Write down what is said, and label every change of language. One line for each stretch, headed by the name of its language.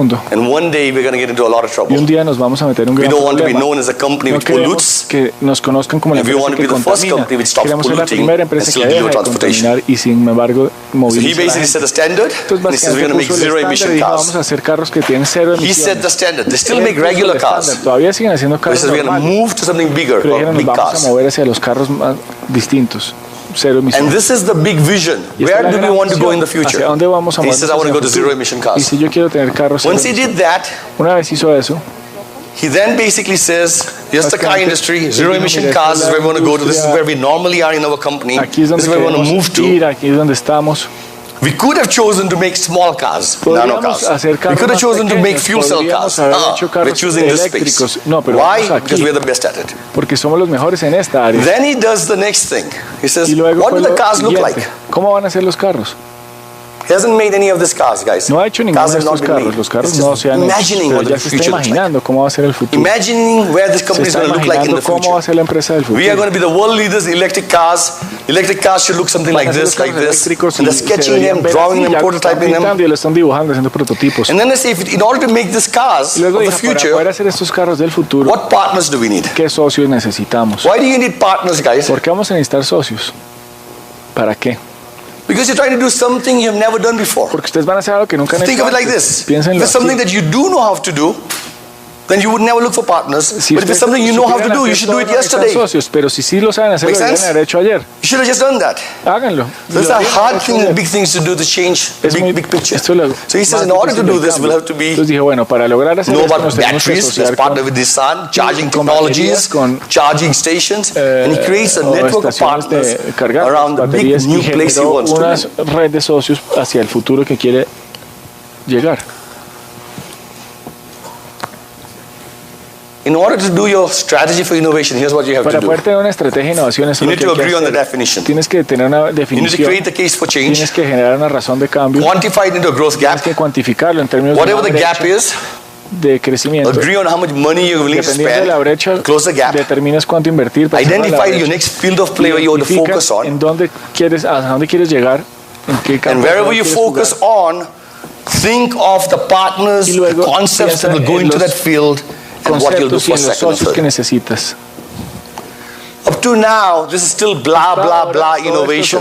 English: And one day we're going to get into a lot of trouble. We don't want to be known as a company which pollutes, and we want to be the first company which stops polluting and still do transportation. So he basically set a standard, and he says we're going to make zero-emission cars. He set the standard. They still make regular cars, but he says we're going to move to something bigger, called big cars.
Spanish: Mover hacia los carros más distintos, cero emisiones.
English: And this is the big vision. Where do we want to go in the future? He says, I want to go to zero emission cars.
Spanish: Si yo quiero tener carros
English: Once he did that,
Spanish: una vez hizo eso,
English: he then basically says, here's the car industry, zero emission cars is where we want to go to. This is where we normally are in our company. This is where we want to move to.
Spanish: Aquí es donde estamos.
English: We could have chosen to make small cars, nano cars. We could have chosen to make fuel cell cars. We're choosing this space. Why? Because we're the best at it.
Spanish: Porque somos los mejores en esta área.
English: Then he does the next thing. He says, what do the cars look like?
Spanish: ¿Cómo van a ser los carros?
English: He hasn't made any of these cars, guys.
Spanish: No ha hecho ninguno de estos carros. Los carros no se han hecho. Pero ya se está imaginando cómo va a ser el futuro.
English: Imagining where this company is going to look like in the future.
Spanish: Cómo va a ser la empresa del futuro.
English: We are going to be the world leaders in electric cars. Electric cars should look something like this, like this. And they're sketching them, drawing them, prototyping them.
Spanish: Y lo están dibujando, haciendo prototipos.
English: And then they say, in order to make these cars of the future,
Spanish: para poder hacer estos carros del futuro,
English: what partners do we need?
Spanish: ¿Qué socios necesitamos?
English: Why do you need partners, guys?
Spanish: ¿Por qué vamos a necesitar socios? ¿Para qué?
English: Because you're trying to do something you've never done before.
Spanish: Porque ustedes van a hacer algo que nunca han hecho.
English: Think of it like this.
Spanish: Piénsenlo
English: if it's something that you do know how to do, then you would never look for partners. But if it's something you know how to do, you should do it yesterday.
Spanish: Socios, pero si sí lo saben hacer, lo deben haber hecho ayer.
English: You should have just done that.
Spanish: Háganlo.
English: Those are hard things, big things to do to change the big picture. So he says, in order to do this, we'll have to be know about batteries. Let's partner with Nissan, charging technologies, charging stations, and he creates a network of partners around the big new place he wants to be.
Spanish: Una red de socios hacia el futuro que quiere llegar.
English: In order to do your strategy for innovation, here's what you have to do.
Spanish: Para poder tener una estrategia de innovación,
English: you need to agree on the definition.
Spanish: Tienes que tener una definición.
English: You need to create the case for change.
Spanish: Tienes que generar una razón de cambio.
English: Quantify it into a growth gap.
Spanish: Tienes que cuantificarlo en términos
English: whatever the gap is,
Spanish: de crecimiento.
English: Agree on how much money you're willing to spend.
Spanish: Dependiendo de la brecha,
English: close the gap.
Spanish: Determinas cuánto invertir.
English: Identify your next field of play where you want to focus on.
Spanish: En dónde quieres, a dónde quieres llegar. En qué campo.
English: And wherever you focus on, think of the partners, the concepts that will go into that field. And what you'll do for second and third.
Spanish: Que necesitas.
English: Up to now, this is still blah, blah, blah innovation.